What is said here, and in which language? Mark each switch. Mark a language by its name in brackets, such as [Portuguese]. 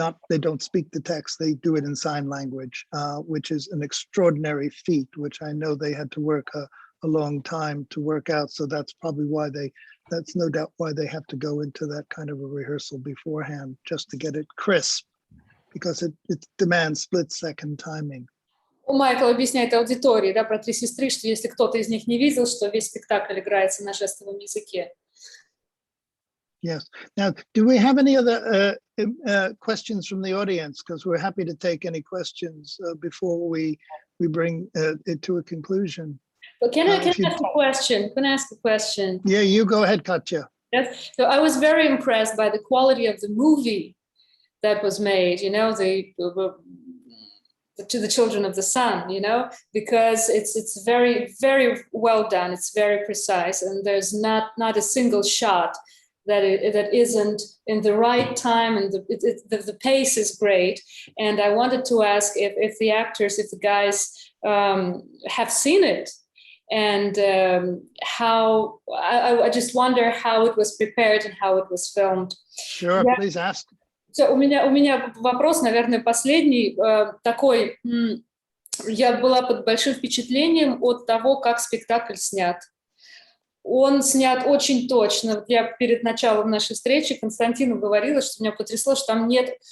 [English] They don't speak the text, they do it in sign language, which is an extraordinary feat, which I know they had to work a long time to work out. So that's probably why that's no doubt why they have to go into that kind of a rehearsal beforehand, just to get it crisp, because it demands split-second timing. [Russian] Майкл объясняет аудитории, да, про «Три сестры», что если кто-то из них не видел, что весь спектакль играется на жестовом языке. [English] Yes. Now, do we have any other questions from the audience? Because we're happy to take any questions before we bring it to a conclusion. Well, can I ask a question? Can I ask a question? Yeah, you go ahead, Katya. Yes. So I was very impressed by the quality of the movie that was made, you know, to the Children of the Sun, you know, because it's very, very well done. It's very precise, and there's not a single shot that isn't in the right time, and the pace is great. And I wanted to ask if the actors, if the guys have seen it, and how, I just wonder how it was prepared and how it was filmed. Sure, please ask. [Russian] У меня вопрос, наверное, последний такой. Я была под большим впечатлением от того, как спектакль снят. Он снят очень точно. Я перед началом нашей встречи Константину говорила, что меня потрясло, что там нет...